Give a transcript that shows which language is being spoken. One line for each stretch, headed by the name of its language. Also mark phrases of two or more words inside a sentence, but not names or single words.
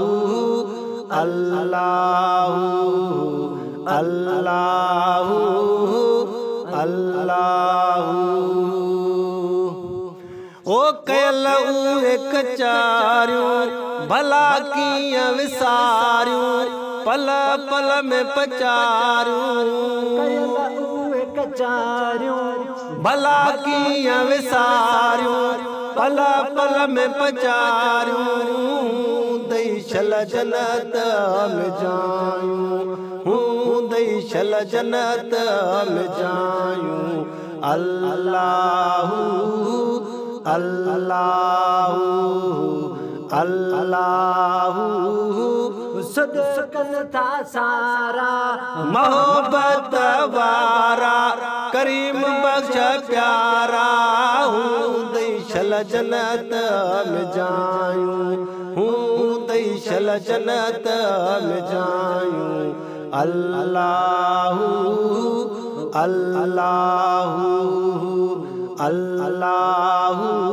Arabic: اللهُ اللهُ اللهُ
Sindhi: ओ कयल एक चारियूं भला कीअं विसारियूं पल पल में पचारियूं एक चारियूं भला कीअं विसारियूं पल पल में पचारियूं दिशल जन्नत में जायूं हूँ दिशल जन्नत में जायूं
Arabic: اللهُ اللهُ
Sindhi: अल्लाहु सदकन था सारा मोहब्बत वारा करीम बख्श प्यारा हूँ दिशल जन्नत में जायूं हूँ दिशल जन्नत में जायूं
Arabic: اللهُ اللهُ اللهُ